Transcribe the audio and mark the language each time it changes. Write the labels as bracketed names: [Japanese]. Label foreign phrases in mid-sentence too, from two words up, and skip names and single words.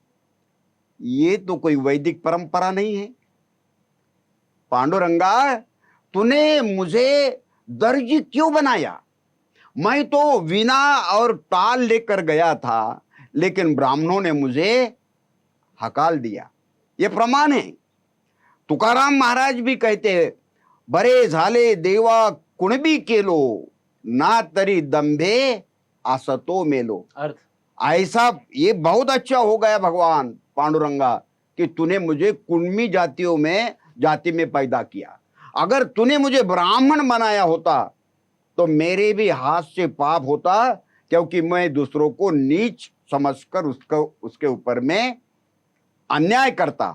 [Hindi] ये तो कोई वैदिक परंपरा नहीं है। पांडुरंगा तूने मुझे दर्ज क्यों बनाया? मैं तो वीणा और ताल लेकर गया था, लेकिन ब्राह्मणों ने मुझे हकाल दिया। ये प्रमाण है। तुकाराम महाराज भी कहते हैं [Marathi] बरे झाले देवा कुणबी केलो, ना तरी दंभे आसतो मेलो। [Hindi] अर्थ ऐसा ये बहुत अच्छा हो गया भगवान पांडुरंगा कि तूने मुझे कुणबी जाति में पैदा किया। अगर तूने मुझे ब्राह्मण बनाया होता तो मेरे भी हाथ से पाप होता, क्योंकि मैं दूसरों को नीच समझकर उसके ऊपर में अन्याय करता।